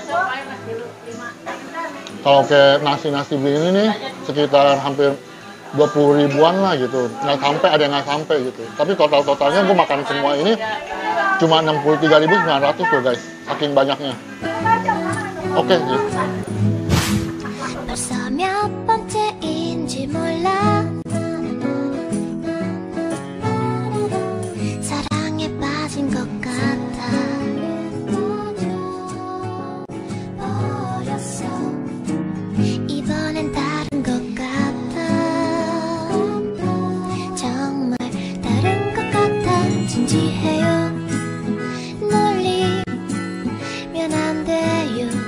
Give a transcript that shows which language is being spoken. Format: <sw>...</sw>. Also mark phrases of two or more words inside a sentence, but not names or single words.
<id>Kalau kayak nasi-nasi begini nih, sekitar hampir 20 ribuan lah gitu. Nggak sampai, ada yang nggak sampai gitu. Tapi total-totalnya gue makan semua ini cuma 63.900 loh, guys. Saking banyaknya. Oke, gitu.</id> <ko>벌써 몇 번째인지 몰라 사랑에 빠진 것 같아 버렸어 이번엔 다른 것 같아 정말 다른 것 같아 진지해요 놀리면 안 돼요</ko>